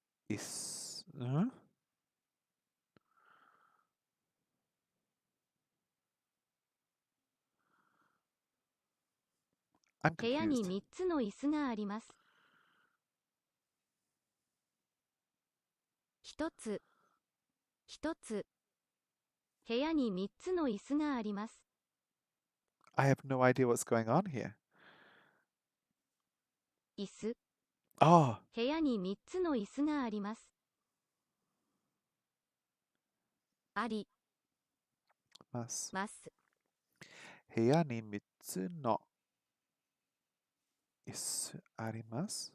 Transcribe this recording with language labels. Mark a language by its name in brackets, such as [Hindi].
[Japanese] 椅子んI'm 部屋に [English] confused. [Japanese] 3つの椅子があります。 1つ1つ部屋に3つの椅子があります。 [English] I have no idea what's going on here. [Japanese] 椅子 [English] Oh, [Japanese] 部屋に3つの椅子があります。あります。ます。部屋に3つの椅子あります。